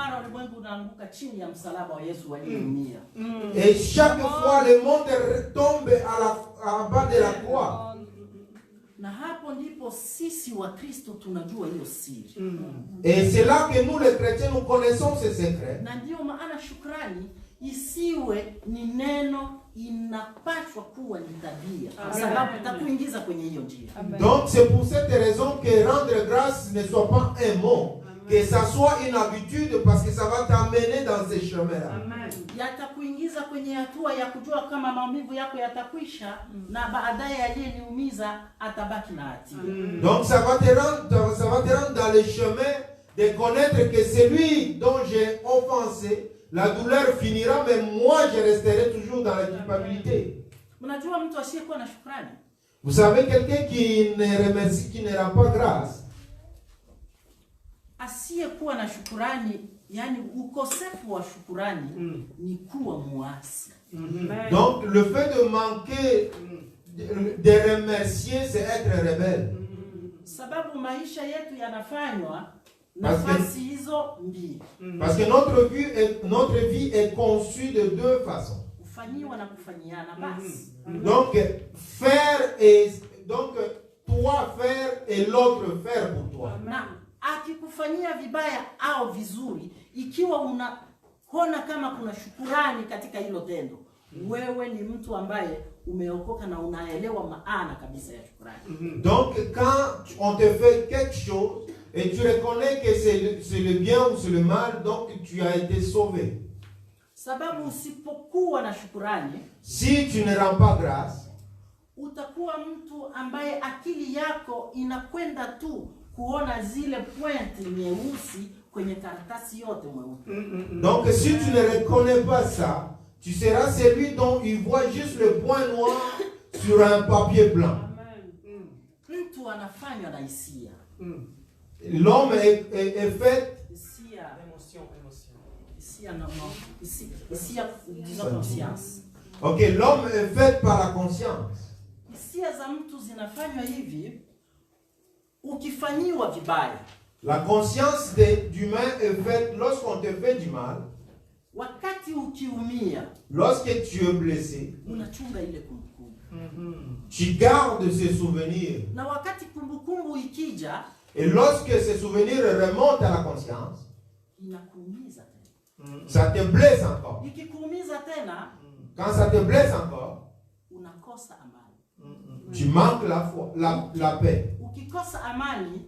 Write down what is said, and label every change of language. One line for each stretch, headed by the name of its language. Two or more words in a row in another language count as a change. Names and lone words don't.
French: Et chaque fois le monde tombe en bas de la croix. Et c'est là que nous les chrétiens nous connaissons ces secrets.
Swahili: isiwe ni neno, inapaswa kuwa ni tabia, sababu itakuingiza kwenye hiyo njia.
French: Donc c'est pour cette raison que rendre grâce ne soit pas un mot, que ça soit une habitude, parce que ça va t'amener dans ces chemins-là.
Swahili: Yatakuingiza kwenye hatua ya kujua kama maumivu yako yatakwisha, na baadaye aliyeniumiza atabaki na hatia.
French: Donc ça va te rendre dans le chemin de connaître que celui dont j'ai offensé, la douleur finira, mais moi je resterai toujours dans la culpabilité.
Swahili: Mnajua mtu asiyekuwa na shukrani?
French: Vous savez, quelqu'un qui ne remercie, qui ne rend pas grâce,
Swahili: asiyekuwa na shukrani, yani ukosefu wa shukrani, ni kuwa muasi.
French: Donc le fait de manquer de remercier, c'est être rebelle.
Swahili: Sababu maisha yetu yanafanywa nafasi hizo mbili.
French: Parce que notre vie est conçue de deux façons.
Swahili: Kufanyiwa na kufanyiana basi.
French: Donc faire et donc toi faire et l'autre faire pour toi.
Swahili: Na akikufanyia vibaya au vizuri, ikiwa unaona kama kuna shukurani katika hilo tendo, wewe ni mtu ambaye umeokoka na unaelewa maana kabisa ya shukrani.
French: Donc quand on te fait quelque chose et tu reconnais que c'est le bien ou c'est le mal, donc tu as été sauvé.
Swahili: Sababu usipokuwa na shukrani,
French: si tu ne rends pas grâce,
Swahili: utakuwa mtu ambaye akili yako inakwenda tu kuona zile pointi nyeusi kwenye karatasi yote mweupe.
French: Donc si tu ne reconnais pas ça, tu seras celui dont il voit juste le point noir sur un papier blanc.
Swahili: Mtu anafanywa na hisia.
French: L'homme est fait disons conscience. Ok, l'homme est fait par la conscience.
Swahili: Hisia za mtu zinafanywa hivi, ukifanyiwa vibaya.
French: La conscience d'humain est faite lorsqu'on te fait du mal.
Swahili: Wakati ukiumia,
French: lorsque tu es blessé,
Swahili: unachunga ile kumbukumbu.
French: Tu gardes ces souvenirs.
Swahili: Na wakati kumbukumbu ikija,
French: et lorsque ces souvenirs remontent à la conscience,
Swahili: inakuumiza tena.
French: Ça te blesse encore.
Swahili: Ikikuumiza tena,
French: quand ça te blesse encore,
Swahili: unakosa amani.
French: Tu manques la paix.
Swahili: Ukikosa amani,